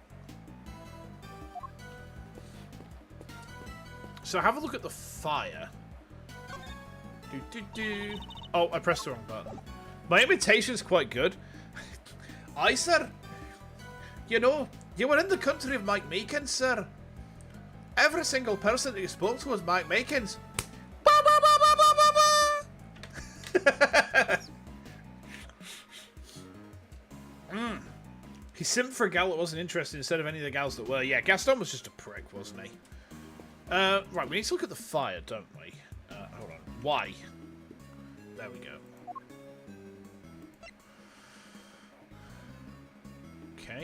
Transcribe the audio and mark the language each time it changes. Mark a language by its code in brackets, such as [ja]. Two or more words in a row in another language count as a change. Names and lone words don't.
[en] So have a look at the fire. Oh, I pressed the wrong button. My imitation's quite good. Aye, sir. You know, you were in the country of Mike Meekins, sir. Every single person that you spoke to was Mike Meekins. Ba, ba, ba, ba, ba, ba, ba. He simped for a gal that wasn't interested instead of any of the gals that were. Yeah, Gaston was just a prick, wasn't he? Right, we need to look at the fire, don't we? Hold on. Why? There we go. Okay.